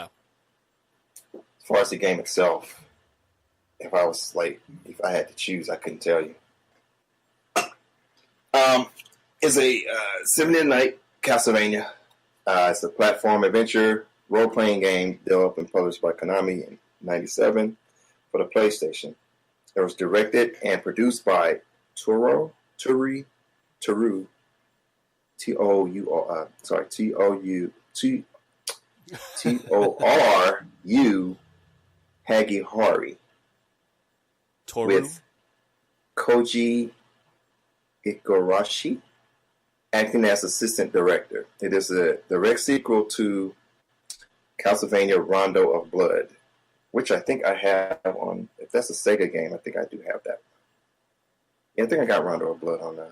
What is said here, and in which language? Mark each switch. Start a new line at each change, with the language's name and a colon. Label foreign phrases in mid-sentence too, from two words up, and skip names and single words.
English: as far as the game itself, if I had to choose, I couldn't tell you. It's a Symphony of the Night Castlevania. It's a platform adventure role-playing game developed and published by Konami in '97. for the PlayStation. It was directed and produced by Toru, T-O-U, T-O-R-U Hagihari. Toru? With Koji Igarashi acting as assistant director. It is a direct sequel to Castlevania Rondo of Blood, which I think I have on. If that's a Sega game, I think I do have that. Yeah, I think I got Rondo of Blood on.